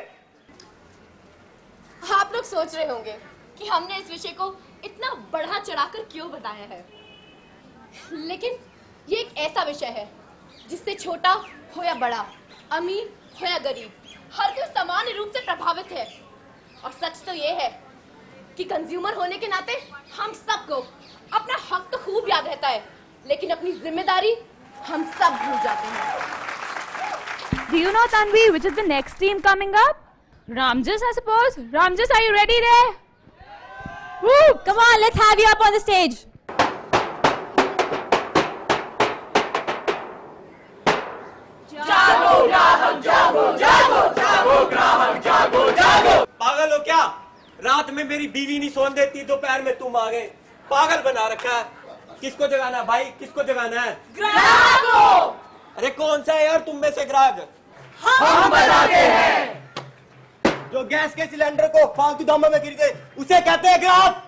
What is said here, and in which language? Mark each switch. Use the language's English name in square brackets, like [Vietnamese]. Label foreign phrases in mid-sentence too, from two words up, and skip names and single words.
[Hindi] आप लोग सोच रहे होंगे कि हमने इस विषय को इतना बढ़ा चढ़ाकर क्यों बताया है, लेकिन ये एक ऐसा विषय है जिससे छोटा हो या बड़ा, अमीर हो या गरीब, हर कोई समान रूप से प्रभावित है। और सच तो ये है कि कंज्यूमर होने के नाते हम सबको अपना हक तो खूब याद रहता है, लेकिन अपनी जिम्मेदारी हम सब भूल जाते हैं। [English] Do you know, Tanvi, which is the next team coming up? Ramjas, I suppose. Ramjas, are you ready there? Woo! Come on, let's have you up on the stage. [Hindi] जागो ग्राहक जागो, जागो जागो ग्राहक जागो, जागो। पागल हो क्या? रात में मेरी बीवी नहीं सोने देती, दोपहर में तुम आ गए। पागल बना रखा है। किसको जगाना है भाई, किसको जगाना है? ग्राहक को। अरे कौन सा है यार तुम में से ग्राहक? हम बनाते हैं। जो गैस के सिलेंडर को फालतू दामों में गिर गए उसे कहते हैं ग्राहक।